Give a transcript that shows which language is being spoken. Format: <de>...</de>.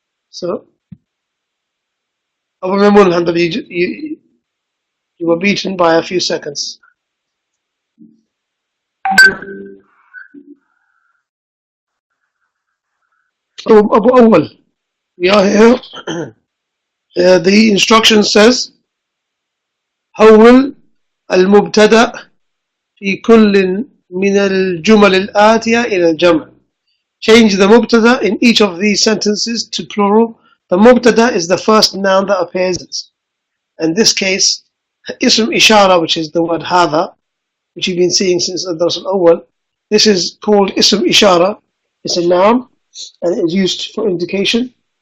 <en>So, Abu Maymun, alhamdulillah, you were beaten by a few seconds. So, Abu Awwal, we are here. The instruction says,</en> <ar>حول المبتدأ في كل من الجمل الآتية إلى الجمع.</ar> <en>Change the mubtada in each of these sentences to plural. The mubtada is the first noun that appears. In this case, ism ishara, which is the word hadha, which you've been seeing since the Dars al-Awwal. This is called ism ishara. It's a noun and it is used for indication.</en>